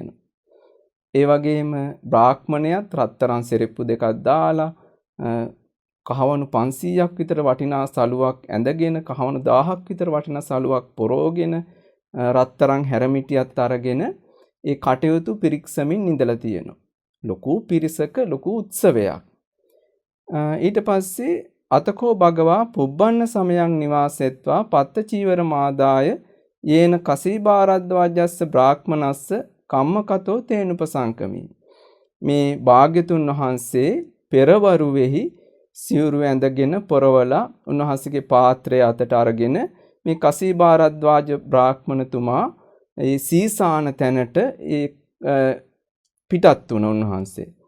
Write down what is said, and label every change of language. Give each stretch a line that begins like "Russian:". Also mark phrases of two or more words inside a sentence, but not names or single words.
Sinhala: ඒ වගේම බ්‍රාහ්මණයත් රත්තරන් සෙරෙප්පු දෙකක් දාලා කහවණු 500ක් විතර වටිනා සලුවක් ඇඳගෙන කහවණු 1000ක් විතර වටිනා සලුවක් පොරෝගෙන රත්තරන් හැරමිටියත් අරගෙන ඒ කටයුතු පිරික්සමින් ඉඳලා තියෙනවා. ලොකු පිරිසක ලොකු උත්සවයක්. ඊට පස්සේ
Pali: අතකෝ භගවා පුබ්බන්න සමයන් නිවාසෙත්වා පත්ත චීවර මාදාය යේන කසීබාරද්වාජස්ස බ්‍රාහ්මනස්ස කම්මකතෝ තේනුපසංකමි.
Sinhala: මේ භාග්‍යතුන් වහන්සේ පෙරවරුවේහි සිවුරු ඇඳගෙන පොරවලා උන්වහන්සේගේ පාත්‍රය අතට අරගෙන මේ කසීබාරද්වාජ බ්‍රාහ්මණතුමා ඒ සීසාන තැනට ඒ පිටත් වුණ උන්වහන්සේ.